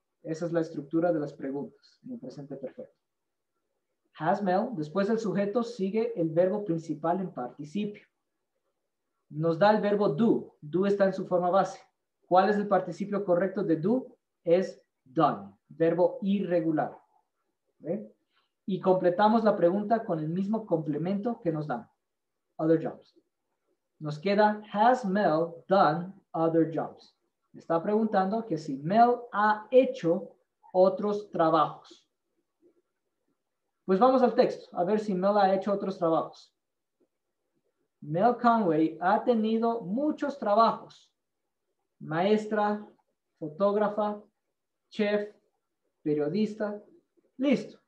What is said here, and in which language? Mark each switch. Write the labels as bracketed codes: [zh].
[es] Esa es la estructura de las preguntas en el presente perfecto. Has Mel, después del sujeto sigue el verbo principal en participio. Nos da el verbo do. Do está en su forma base. ¿Cuál es el participio correcto de do? Es done, verbo irregular. ¿Ve? Y completamos la pregunta con el mismo complemento que nos dan. [en] Other jobs. [es] Nos queda, [en] has Mel done other jobs? [es] Está preguntando que si Mel ha hecho otros trabajos. Pues vamos al texto, a ver si Mel ha hecho otros trabajos. Mel Conway ha tenido muchos trabajos. Maestra, fotógrafa, chef, periodista. Listo.